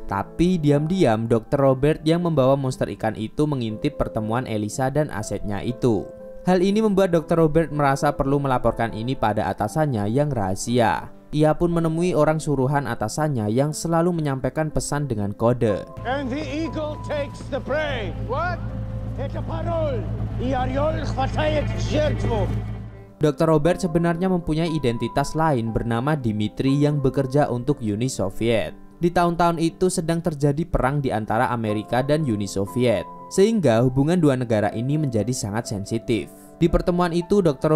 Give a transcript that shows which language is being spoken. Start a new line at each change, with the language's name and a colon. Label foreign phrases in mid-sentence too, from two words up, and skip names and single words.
Indonesian: Tapi diam-diam Dr. Robert yang membawa monster ikan itu mengintip pertemuan Elisa dan asetnya itu. Hal ini membuat Dr. Robert merasa perlu melaporkan ini pada atasannya yang rahasia. Ia pun menemui orang suruhan atasannya yang selalu menyampaikan pesan dengan kode.
English: And the eagle takes the prey. What?
Russian: Это пароль. И орел хватает жертву.
Indonesian: Dr. Robert sebenarnya mempunyai identitas lain bernama Dimitri yang bekerja untuk Uni Soviet. Di tahun-tahun itu sedang terjadi perang di antara Amerika dan Uni Soviet, sehingga hubungan dua negara ini menjadi sangat sensitif. Di pertemuan itu, Dr.